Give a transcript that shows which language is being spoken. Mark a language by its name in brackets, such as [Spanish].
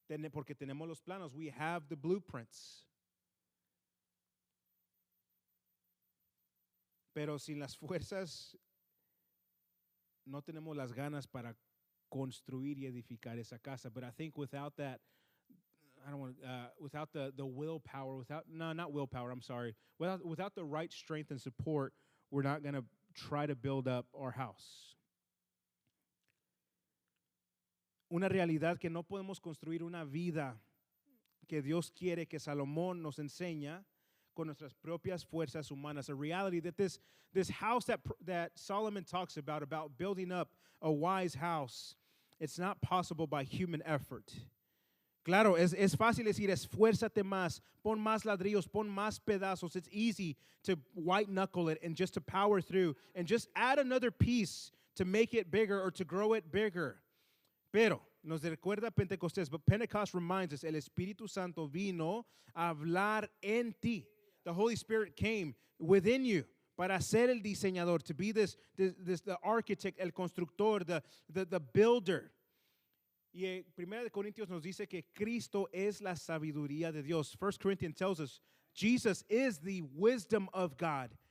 [Spanish] Porque tenemos los planos. [English] We have the blueprints. [Spanish] Pero sin las fuerzas no tenemos las ganas para construir y edificar esa casa. [English] But I think without that, without the willpower, not willpower, I'm sorry, without the right strength and support, we're not going to try to build up our house. [Spanish] Una realidad que no podemos construir una vida que Dios quiere que Salomón nos enseña con nuestras propias fuerzas humanas. [English] A reality that this house that Solomon talks about building up a wise house, it's not possible by human effort. [Spanish] Claro, es fácil decir, esfuérzate más, pon más ladrillos, pon más pedazos. [English] It's easy to white knuckle it and just to power through and just add another piece to make it bigger or to grow it bigger. [Spanish] Pero nos recuerda Pentecostés, [English] but Pentecost reminds us, [Spanish] el Espíritu Santo vino a hablar en ti. [English] The Holy Spirit came within you [Spanish] para ser el diseñador, [English] to be the architect, [Spanish] el constructor, [English] the builder. [Spanish] Y 1 Corintios nos dice que Cristo es la sabiduría de Dios. [English] 1 Corinthians tells us Jesus is the wisdom of God.